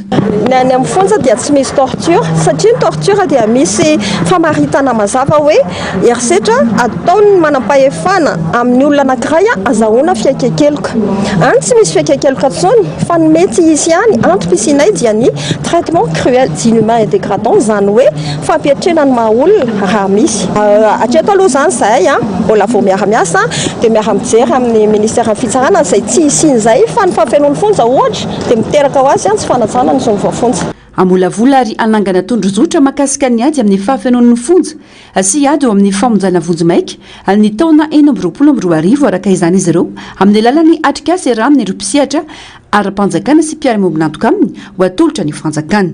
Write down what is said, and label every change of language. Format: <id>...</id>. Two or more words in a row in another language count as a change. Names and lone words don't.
<mg>Ny any amin'ny fonja dia tsy misy torture satria ny torture dia misy famaritana mazava hoe herisetra ataony manam-pahefana amin'ny olona anankiray azahoana fiakekeloka. Any tsy misy fiakekeloka intsony fa ny mety izy ihany antom-pisinay dia ny</mg> <fr>traitement cruel d'inhumain et dégradant</fr> <mg>zany hoe fampiatrena ny maha olona raha misy. Hatreto aloha zany zahay mbola vao miara-miasa dia miara-mijery amin'ny ministère fitsarana izay tsy isian'izay fa ny fampifenon'ny fonja ohatra dia miteraka ho azy tsy fanajana ny zony voafonja. Amolavola ary anangana tondrozotra makasika ny ady amin'ny fahafenon'ny fonja sy ady eo amin'ny famonjana vonjomaika ny taona 2024 araka izany izy ireo amin'ny alalan'ny atrikasa raha amin'ny ireo mpisehatra ara-panjakana sy mpiara-miombonantoka aminy ho atolotra ny fanjakana.</mg>